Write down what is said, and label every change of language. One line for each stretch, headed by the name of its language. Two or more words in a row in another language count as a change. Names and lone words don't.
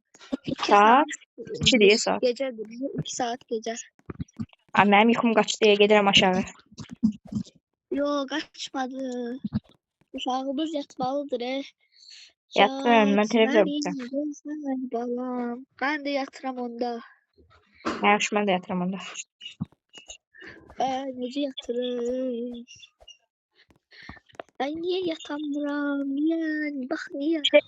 Turkish: Saat 2 diye saat. Gecedir. 2 saat gece. Benim yuxum kaçtı diye giderim aşağı.
Azerbaijani: Yok kaçmadı. Uşağımız yatmalıdır. Yatıram.
Turkish: Ben televizor bakacağım.
Azerbaijani: Güzel balam. Ben de yatıram onda. Yaxşı, mən də yatıram onda. Necə yatırır?
Turkish: Ben niye yatamıram? Niye? Bak niye?